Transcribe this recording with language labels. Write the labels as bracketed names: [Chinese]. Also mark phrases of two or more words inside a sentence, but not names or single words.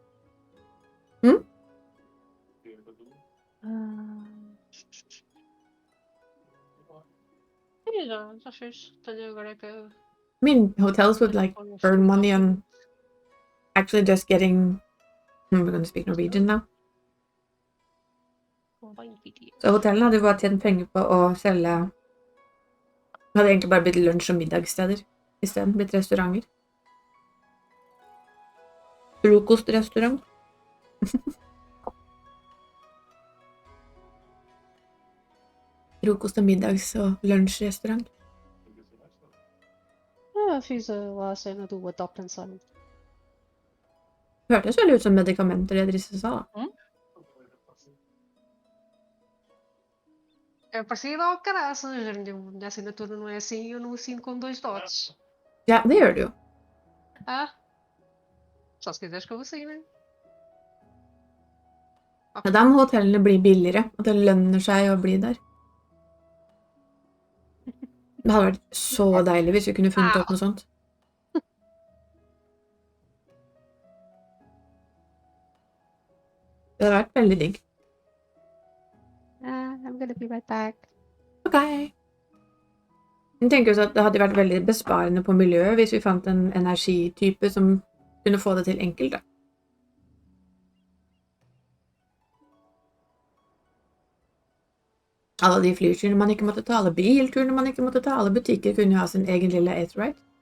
[English] I mean, hotels would like earn money on actually just getting. We're going to speak Norwegian now. [Norwegian] Så hotellene hadde bare tjent penger på å selge. Hadde egentlig bare blitt lunsj- og middagssteder isteden. Blitt restauranter. Frokostrestaurant. Frokost- og middags- og lunsjrestaurant. [Swedish] Ja, finns det sen att adopt en sån. [Norwegian] Hørtes veldig ut som medikamenter det Drisse sa. [Portuguese] É parecido ao caraças, minha assinatura não é assim, eu não assino com 2 dots. [Norwegian] Ja, det gjør du jo. [Portuguese] Só se quiseres que eu assine. [Norwegian] Ja, da må hotellene bli billigere, og det lønner seg å bli der. Det hadde vært så deilig hvis vi kunne funnet opp noe sånt. Det hadde vært veldig digg. [English] I'm gonna be right back. Ok. [Norwegian] Jeg tenker også at det hadde vært veldig besparende på miljøet hvis vi fant en energitype som kunne få det til enkelt, da. Alle de flyturene man ikke måtte ta, alle bilturene man ikke måtte ta, alle butikker kunne ha sin egen lille aetheryte.